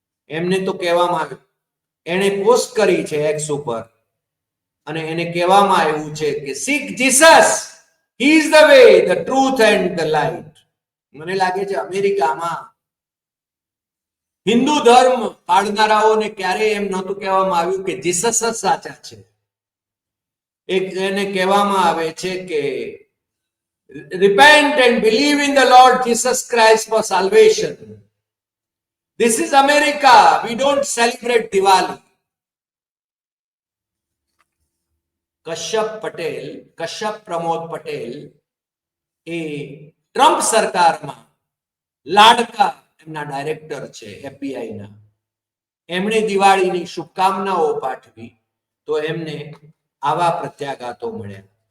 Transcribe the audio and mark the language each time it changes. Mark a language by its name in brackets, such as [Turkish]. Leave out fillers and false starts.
[Gujarati] એમને તો કહેવામાં આવ્યું, એને પોસ્ટ કરી છે એક્સ ઉપર, અને એને કહેવામાં આવ્યું છે કે [English] Seek Jesus, he is the way, the truth and the light. [Gujarati] મને લાગે છે અમેરિકામાં હિન્દુ ધર્મ પાળનારાઓને ક્યારેય એમ નહોતું કહેવામાં આવ્યું કે જીસસ જ સાચા છે. એને કહેવામાં આવે છે કે [English] repent and believe in the Lord Jesus Christ for salvation. This is America. We don't celebrate Diwali. [Gujarati] Kashyap Pramod Patel A Trump સરકારમાં લાડકા એમના ડાયરેક્ટર છે FBI ના. એમણે દિવાળીની શુભકામનાઓ પાઠવી તો એમને આવા પ્રત્યાઘાતો મળ્યા.